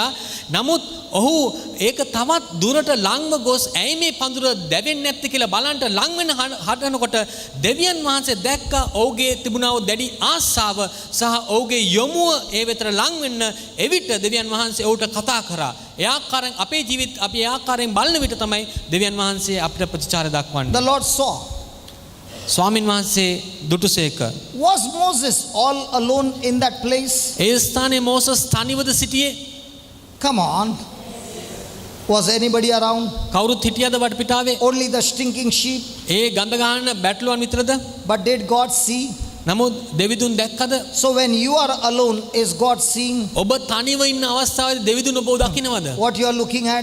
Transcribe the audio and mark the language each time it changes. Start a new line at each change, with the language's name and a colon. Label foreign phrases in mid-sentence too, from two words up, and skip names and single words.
Sinhala: නමුත් ඔහු ඒක තවත් දුරට ලංව ගොස් ඇයි මේ පඳුර දැවෙන්නේ නැත්තේ කියලා බලන්න ලං වෙන හදනකොට දෙවියන් වහන්සේ දැක්ක ඔහුගේ තිබුණා වූ දැඩි ආශාව සහ ඔහුගේ යොමුව ඒ වෙතට ලං වෙන්න එවිට දෙවියන් වහන්සේ ඔහුට කතා කරා. ඒ ආකාරයෙන් අපේ ජීවිත අපි ඒ ආකාරයෙන් බලන විට තමයි දෙවියන් වහන්සේ අපිට ප්‍රතිචාර දක්වන්නේ.
English: The Lord saw.
Sinhala: ස්වාමින් වහන්සේ දුටුසේක.
English: Was Moses all alone in that place?
Sinhala: ඒ ස්ථානයේ මෝසස් තනිවද සිටියේ?
English: Come on. Was anybody around?
Sinhala: කවුරුත් හිටියද වටපිටාවේ?
English: Only the stinking sheep.
Sinhala: ඒ ගඳ ගන්න බැටළුවන් විතරද?
English: But did God see?
Sinhala: නමුත් දෙවිදුන් දැක්කද?
English: So when you are alone, is God seeing
Sinhala: ඔබ තනිව ඉන්න අවස්ථාවේදී දෙවිදුන් ඔබව දකින්නවද?
English: what you are looking at?